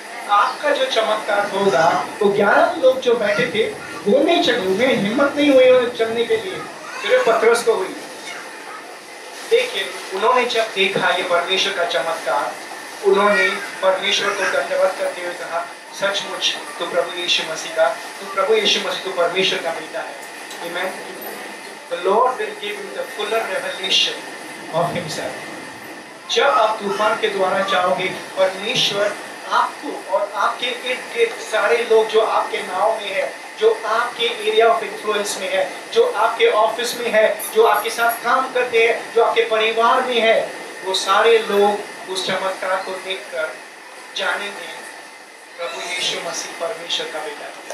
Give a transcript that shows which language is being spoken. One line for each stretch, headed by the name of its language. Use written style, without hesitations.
Hindi: आपका जो चमत्कार होगा, वो 11 लोग जो बैठे थे वो नहीं चले, उन्हें हिम्मत नहीं हुई चलने के लिए, सिर्फ पतरस को हुई। लेकिन उन्होंने जब देखा ये परमेश्वर का चमत्कार, उन्होंने परमेश्वर को दंडवत करते हुए कहा, सचमुच तू प्रभु यीशु मसीह का, तू परमेश्वर का बेटा है। आमीन।
English: The Lord will give you the fuller revelation of Himself.
Hindi: जब आप तूफान के द्वारा जाओगे, परमेश्वर आपको और आपके इर्द गिर्द सारे लोग जो आपके नाव में है, जो आपके
English: area of influence
Hindi: में है, जो आपके ऑफिस में है, जो आपके साथ काम करते हैं, जो आपके परिवार में है, वो सारे लोग उस चमत्कार को देखकर जानेंगे प्रभु यीशु मसीह परमेश्वर का बेटा है।